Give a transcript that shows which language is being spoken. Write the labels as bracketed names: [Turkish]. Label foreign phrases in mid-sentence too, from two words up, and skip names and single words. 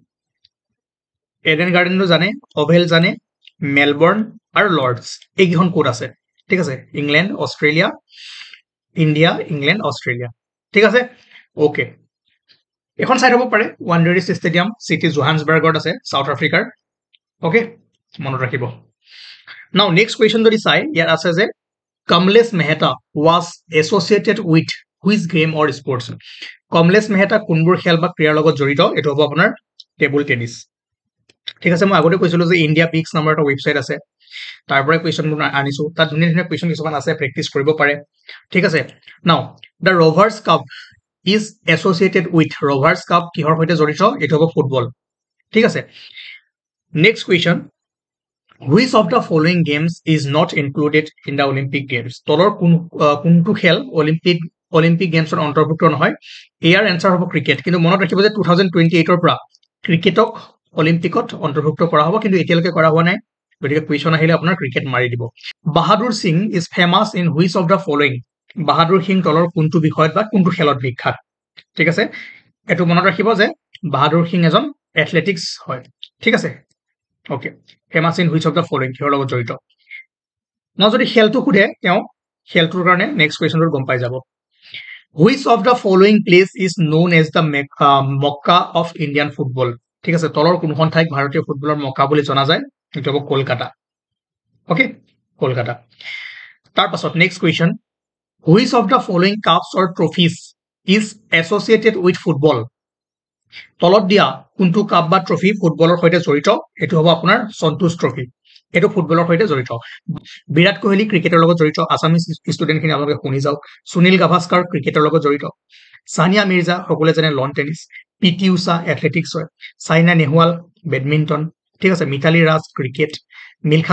[Assamese] এডেন গাৰ্ডেনটো জানে অভেল জানে মেলবৰ্ণ আৰু লৰ্ডছ এইকেইখন ক'ত আছে ঠিক আছে ইংলেণ্ড অষ্ট্ৰেলিয়া ইণ্ডিয়া ইংলেণ্ড অষ্ট্ৰেলিয়া ঠিক আছে ওকে এখন চাই থব পাৰে ৱাণ্ডাৰিছ ষ্টেডিয়াম চিটি জোহান্সবাৰ্গত আছে সাউথ আফ্ৰিকাৰ ওকে মনত ৰাখিব [English] now next question [Assamese] যদি চাই ইয়াত আছে যে কমলেশ মেহতা [English] was associated with which game or sports [Assamese] কমলেশ মেহতা কোনবোৰ খেল বা ক্ৰীড়াৰ লগত জড়িত এটো হ'ব আপোনাৰ [English] table tennis [Assamese] ঠিক আছে মই আগতে কৈছিলো যে ইণ্ডিয়া পিক্স নামৰ এটা ৱেবছাইট আছে তাৰ পৰা কুৱেশ্যনবোৰ আনিছো তাত ধুনীয়া ধুনীয়া কুৱেশ্যন কিছুমান আছে প্ৰেক্টিছ কৰিব পাৰে ঠিক আছে [English] now the Rovers Cup is associated with [Assamese] ৰভাৰ্ছ কাপ কিহৰ সৈতে জড়িত এটো হ'ব ফুটবল ঠিক আছে [English] next question Which of the following games is not included in the Olympic Games? [Assamese] তলৰ কোনটো খেল অলিম্পিক গেমছত অন্তৰ্ভুক্ত নহয় ইয়াৰ এনসাৰ হ'ব ক্ৰিকেট কিন্তু মনত ৰাখিব যে 2028 পৰা ক্ৰিকেটক অলিম্পিকত অন্তৰ্ভুক্ত কৰা হ'ব কিন্তু এতিয়ালৈকে কৰা হোৱা নাই গতিকে কুৱেশ্যন আহিলে আপোনাৰ ক্ৰিকেট মাৰি দিব [English] Bahadur Singh is famous in which of the following [Assamese] বাহাদুৰ সিং তলৰ কোনটো বিষয়ত বা কোনটো খেলত বিখ্যাত ঠিক আছে এটো মনত ৰাখিব যে বাহাদুৰ সিং এজন এথলেটিক্স হয় ঠিক আছে ওকে [English] famous in which of the following [Assamese] কিহৰ লগত জড়িত মই যদি খেলটো সোধে তেওঁ খেলটোৰ কাৰণে [English] next question [Assamese] গম পাই যাব [English] which of the following place is known as the Mecca of Indian football [Assamese] ঠিক আছে তলৰ কোনখন ঠাইক ভাৰতীয় ফুটবলৰ মক্কা বুলি জনা যায় এইটো হ'ব কলকাতা ওকে কলকাতা তাৰ পাছত [English] next question which of the following cups or trophies is associated with football [Assamese] তলত দিয়া কোনটো কাপ বা ট্ৰফি ফুটবলৰ সৈতে জড়িত এটো হ'ব আপোনাৰ সন্তোষ ট্ৰফি এটো ফুটবলৰ সৈতে জড়িত বিৰাট কোহলি ক্ৰিকেটৰ লগত জড়িত [English] Assamese students [Assamese] আপোনালোকে শুনি যাওক সুনীল গাভাস্কাৰ ক্ৰিকেটৰ লগত জড়িত সানিয়া মিৰ্জা সকলোৱে জানে [English] lawn tennis [Assamese] পিটি উষা এথলেটিক্স হয় চাইনা নেহৱাল বেডমিণ্টন ঠিক আছে মিথালী ৰাজ ক্ৰিকেট মিলখা